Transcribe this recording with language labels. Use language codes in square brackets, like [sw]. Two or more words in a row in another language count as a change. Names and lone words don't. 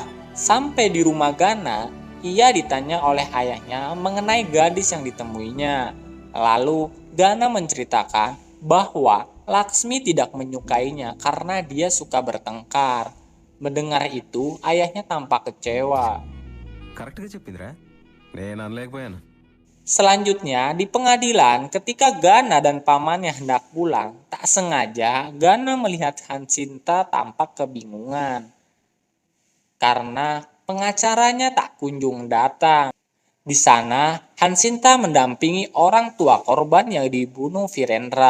[id] Sampai di rumah Gana, ia ditanya oleh ayahnya mengenai gadis yang ditemuinya. Lalu Gana menceritakan bahwa Laksmi tidak menyukainya karena dia suka bertengkar. Mendengar itu, ayahnya tampak kecewa. [te] కరెక్ట్గా చెప్పిందిరా, నేను అనలేకపోయాను. [id] Selanjutnya, di pengadilan, ketika Gana dan pamannya hendak pulang, tak sengaja Gana melihat Hanshita tampak kebingungan karena pengacaranya tak kunjung datang. Di sana, Hanshita mendampingi orang tua korban yang dibunuh Virendra.